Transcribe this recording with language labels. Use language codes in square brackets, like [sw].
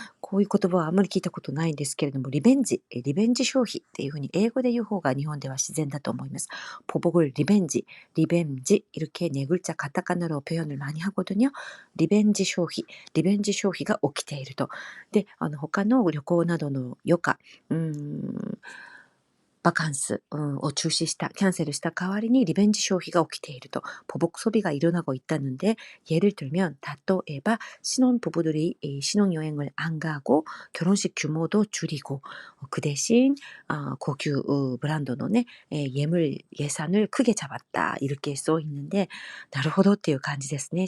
[ja] こういう言葉はあんまり聞いたことないんですけれども、リベンジ消費っていうふうに英語で言う方が日本では自然だと思います。 [ko] 보복을 리벤지 이렇게 네 글자 가타카나로 표현을 많이 하거든요. [ja] 리벤지消費が起きていると。で、他の旅行などの余暇、バカンスを中止した、キャンセルした代わりにリベンジ消費が起きていると, [ko] 보복 소비가 일어나고 있다는데, 예를 들면 [ja] 例えば [ko] 신혼부부들이 신혼여행을 안 가고 결혼식 규모도 줄이고, 그 대신 고級브랜드의 예물 예산을 크게 잡았다, 이렇게 써 있는데, [ja] なるほどっていう感じですね。